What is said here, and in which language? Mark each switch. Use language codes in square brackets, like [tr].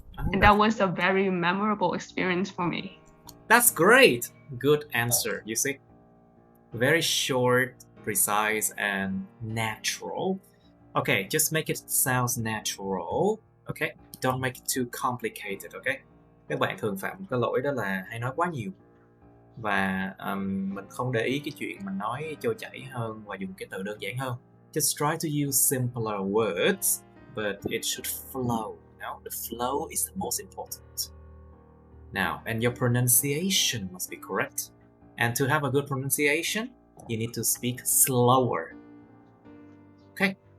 [en] And that was a very memorable experience for me. That's great. Good answer, you see. Very short, precise, and natural. Okay, just make it sound natural. Okay, don't make it too complicated, okay? [vi] Các bạn thường phạm một cái lỗi đó là hay nói quá nhiều. Và mình không để ý cái chuyện mình nói trôi chảy hơn và dùng cái từ đơn giản hơn. [en] Just try to use simpler words, but it should flow. The flow is the most important. Now, and your pronunciation must be correct. And to have a good pronunciation, you need to speak slower. Okay?